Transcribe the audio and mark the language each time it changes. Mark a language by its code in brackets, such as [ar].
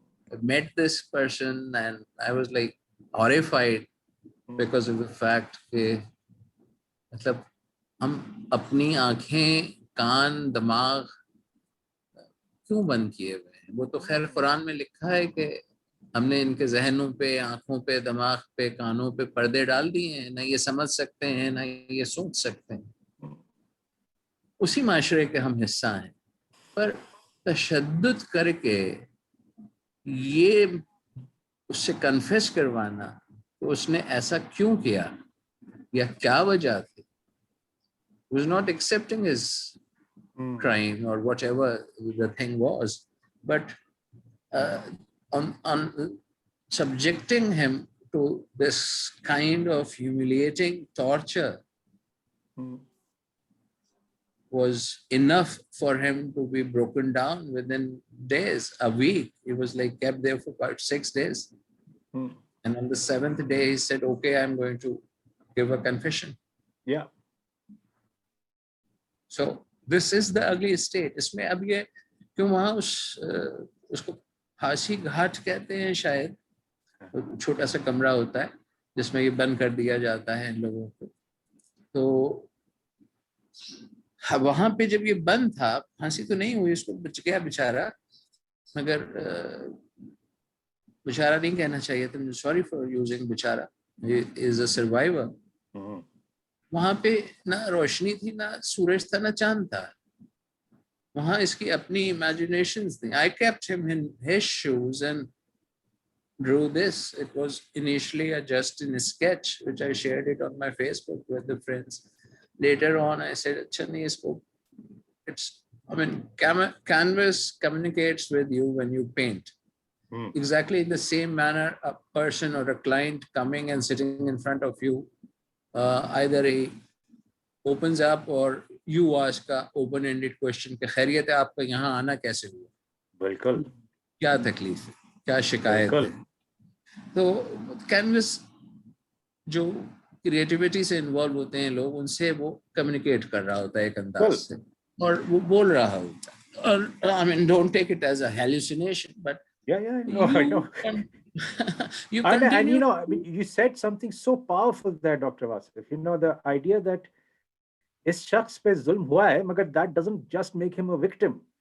[en] I met this person and I was like horrified because of the fact [ur] کہ مطلب ہم اپنی آنکھیں, کان, دماغ کیوں بند کیے ہوئے ہیں. وہ تو خیر قرآن میں لکھا ہے کہ ہم نے ان کے ذہنوں پہ, آنکھوں پہ, دماغ پہ, کانوں پہ پردے ڈال دیے ہیں, نہ یہ سمجھ سکتے ہیں نہ یہ سوچ سکتے ہیں. اسی معاشرے کے ہم حصہ ہیں, پر تشدد کر کے یہ اس سے کنفیس کروانا تو اس نے ایسا کیوں کیا یا کیا وجہ تھی. [en] He was not accepting his crime or whatever the thing was, but on subjecting him to this kind of humiliating torture was enough for him to be broken down within days, a week. He was like kept there for about 6 days. And on the 7th day he said, okay, I'm going to give a confession. Yeah. So this is the ugly state. [ur] اس میں اب یہ کیوں وہاں اس کو پھانسی گھاٹ کہتے ہیں شاید, چھوٹا سا کمرہ ہوتا ہے جس میں یہ بند کر دیا جاتا ہے ان لوگوں کو. تو وہاں پہ جب یہ بند تھا, پھانسی تو نہیں ہوئی, اس کو بچ گیا بیچارہ, مگر بیچارہ نہیں کہنا چاہیے تھا, [en] sorry for using [ur] بیچارہ, [en] Is a survivor. [ur] وہاں پہ نہ روشنی تھی, نہ سورج تھا, نہ چاند تھا. وہاں اس کی اپنی امیجنیشنز تھیں. [en] I kept him in his shoes and drew this. It was initially just in a sketch which I shared it on my Facebook with the friends. Later on I said, [ur] اچھا نہیں اس کو, [en] it's, I mean, canvas communicates with you when you paint. Exactly in the same manner a person or a client coming and sitting in front of you, either he opens up or you ask a open-ended question [ur] کہ خیریت ہے آپ کا, یہاں آنا کیسے ہوا, بالکل, کیا تکلیف ہے, کیا شکایت ہے. تو کینوس جو کریٹیوٹی سے انوالو ہوتے ہیں لوگ, ان سے وہ کمیونیکیٹ کر رہا ہوتا ہے ایک انداز سے, اور وہ بول رہا ہوتا ہے. [en] اور I mean, don't take it as a hallucination, but I know. you And continue. you know, I mean, you said something so powerful there, Dr. Vasif. You know, the idea that [ur] اس شخص پہ ظلم ہوا ہے, مگر [en] that doesn't just make him a victim.